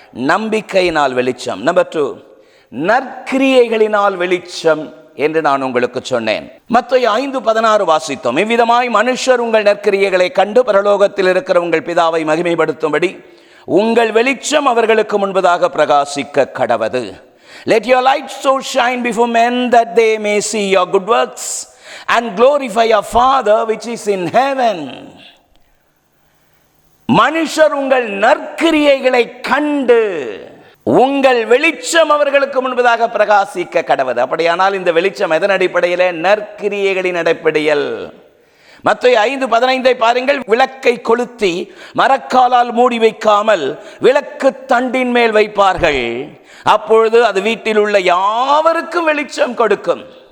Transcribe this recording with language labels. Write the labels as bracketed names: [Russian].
[Tamil] நம்பிக்கையினால் வெளிச்சம். நம்பர் 2, நற்கிரியைகளினால் வெளிச்சம் என்று நான் உங்களுக்கு சொன்னேன். மத்தேயு 5:16 வாசித்தோம். இவ்விதமாய் மனுஷர் உங்கள் நற்கிரியைகளை கண்டு பரலோகத்தில் இருக்கிற உங்கள் பிதாவை மகிமைப்படுத்தும்படி உங்கள் வெளிச்சம் அவர்களுக்கு முன்பதாக பிரகாசிக்க கடவது. [English] Let your light so shine before men that they may see your good works and glorify your Father which is in heaven. [Tamil] மனுஷர் உங்கள் நற்கிரியைகளை கண்டு உங்கள் வெளிச்சம் அவர்களுக்கு முன்பதாக பிரகாசிக்க கடவது. அப்படியானால் இந்த வெளிச்சம் எதன் அடிப்படையில்? நற்கிரியைகளின் அடிப்படையில். மத்தேயு 5:15 பாருங்கள். விளக்கை கொளுத்தி மரக்காலால் மூடி வைக்காமல் விளக்கு தண்டின் மேல் வைப்பார்கள், அப்பொழுது அது வீட்டில் உள்ள யாவருக்கும் வெளிச்சம் கொடுக்கும்.